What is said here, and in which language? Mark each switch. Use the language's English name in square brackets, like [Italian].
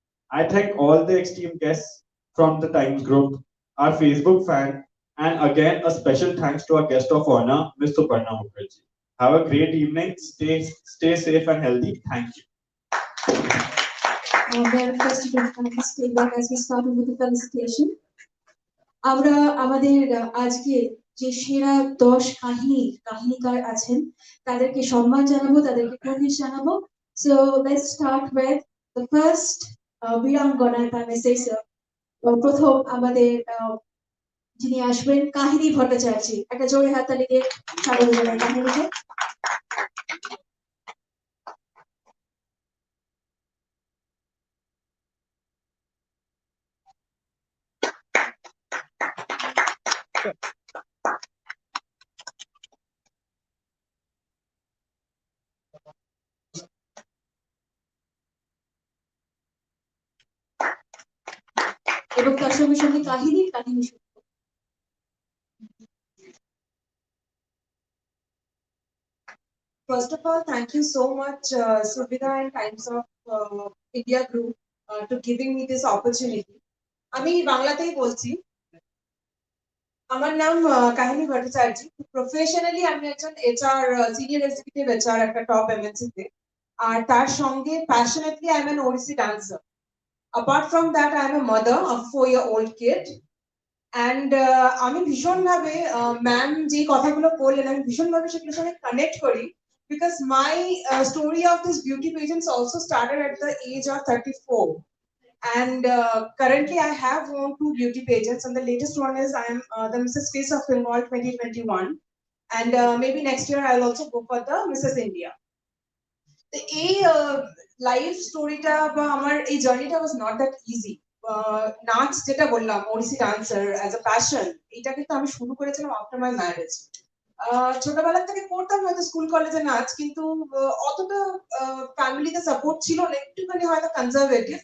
[English] I thank all the esteemed guests from the Times Group, our Facebook fan, and again a special thanks to our guest of honor, Ms. Suparna Mukherjee. Have a great evening. Stay safe and healthy. Thank you. Very first to stay back as we started with the felicitation. [Bangla] আমরা আমাদের আজকে যে সেরা 10 কাহিনীকার আছেন তাদেরকে সম্মান জানাবো, তাদেরকে প্রণাম জানাবো। [English] So let's start with the first বীরাঙ্গনা, if I may say so. [Bangla] প্রথম আমাদের যিনি আসবেন কাহিনী ভট্টাচার্য। একটা জোরে হাততালি দিয়ে স্বাগত জানাই কাহিনীকে। এবং তার সঙ্গে সঙ্গে কাহিনী শুনবো। [English] First of all, thank you so much, Suvida and Times of India Group, to giving me this opportunity. [Bangla] আমি বাংলাতেই বলছি। আমার নাম কাহিনী ভট্টাচার্য। প্রফেশনালি আমি একজন HR সিনিয়র এক্সিকিউটিভ HR একটা টপ MNC তে। আর তার সঙ্গে [English] Passionately I am an Odissi dancer. Apart from that, I am a mother of a 4-year-old kid. And [Bangla] আমি ভীষণভাবে ম্যাম যে কথাগুলো বললেন আমি ভীষণভাবে সেগুলোর সঙ্গে কানেক্ট করি, [English] because my story of this beauty pageants also started at the age of 34. And currently I have won 2 beauty pageants, and the latest one is I am the Mrs. Face of Bengal 2021, and maybe next year I'll also go for the Mrs. India. [Bangla] এই life স্টোরিটা বা আমার এই জার্নিটা [English] Was not that easy. [Bangla] নাচ যেটা বললাম ওডিসি dancer [English] as a passion, [Bangla] এটা কিন্তু আমি শুরু করেছিলাম [English] After my marriage. [Bangla] ছোটবেলা থেকে করতাম হয়তো স্কুল কলেজে নাচ, কিন্তু অতটা ফ্যামিলিতে সাপোর্ট ছিল না, একটুখানি হয়তো কনজারভেটিভ।